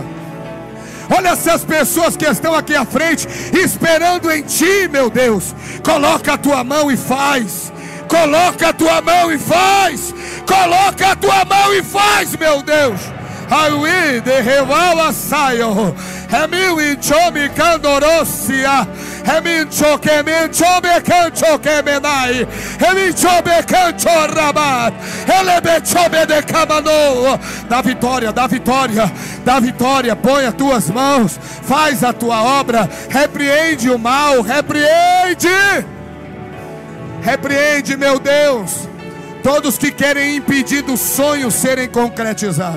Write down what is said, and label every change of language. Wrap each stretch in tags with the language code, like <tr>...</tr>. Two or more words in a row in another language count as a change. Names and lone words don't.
<pt>Olha essas pessoas que estão aqui à frente, esperando em ti, meu Deus. Coloca a tua mão e faz. Coloca a tua mão e faz. Coloca a tua mão e faz, meu Deus. Ai, de revala saio. Remil e chomi candorossia. Remin choquemen chobe canchoquemenai. Remin chobe canchorabat. Elebe chobe de camano. Dá vitória, dá vitória, dá vitória. Põe as tuas mãos, faz a tua obra. Repreende o mal, repreende. Repreende, meu Deus, todos que querem impedir dos sonhos serem concretizados.</pt>